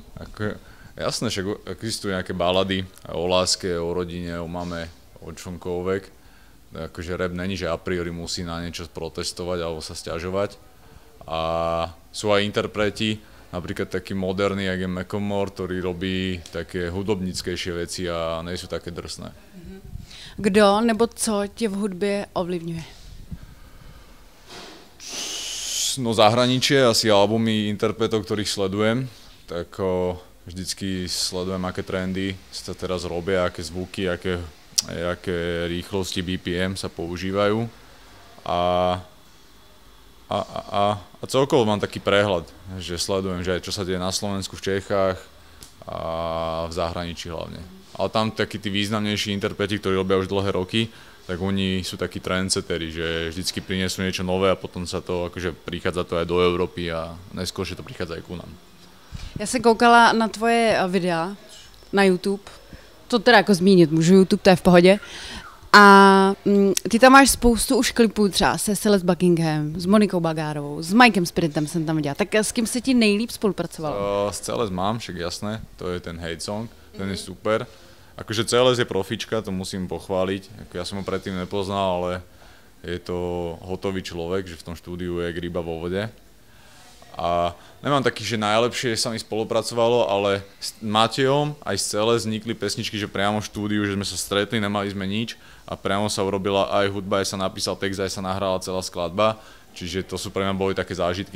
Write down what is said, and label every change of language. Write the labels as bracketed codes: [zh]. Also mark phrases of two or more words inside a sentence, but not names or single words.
[sk] Jasné, však existujú nejaké balady o láske, o rodine, o mame, o čomkoľvek. Akože rap není, že [la] a priori [sk] musí na niečo protestovať alebo sa sťažovať. A sú aj interpreti, napríklad taký moderný, jak je Macklemore, ktorý robí také hudobnickejšie veci a nejsou také drsné. [cs] Kdo nebo co tě v hudbě ovlivňuje? [sk] No zahraničie, asi albumy interpretov, ktorých sledujem, tak vždycky sledujem, aké trendy sa teraz robia, aké zvuky, aké rýchlosti BPM sa používajú a celkovo mám taký prehľad, že sledujem, že aj čo sa deje na Slovensku, v Čechách a v zahraničí hlavne. Ale tam takí tí významnejší interpreti, ktorí robia už dlhé roky, tak oni sú takí trendsetteri, že vždycky prinesú niečo nové a potom sa to, akože prichádza to aj do Európy a neskôršie to prichádza aj ku nám. [cs] Já jsem koukala na tvoje videa na YouTube. To teda jako zmínit můžu, YouTube, to je v pohodě. A ty tam máš spoustu už klipů třeba se Celeste Buckingham, s Monikou Bagárovou, s Mikem Spiritem jsem tam viděla. Tak s kým se ti nejlíp spolupracovalo? [sk] S Celeste mám, však jasné, to je ten Hate Song, ten je super. Akože Celeste je profička, to musím pochváliť. Ja som ho predtým nepoznal, ale je to hotový človek, že v tom štúdiu je ryba vo vode. A nemám taký, že najlepšie sa mi spolupracovalo, ale s Matejom aj s Celeste vznikli pesničky, že priamo v štúdiu, že sme sa stretli, nemali sme nič a priamo sa urobila aj hudba, aj sa napísal text, aj sa nahrala celá skladba, čiže to sú pre mňa boli také zážitky.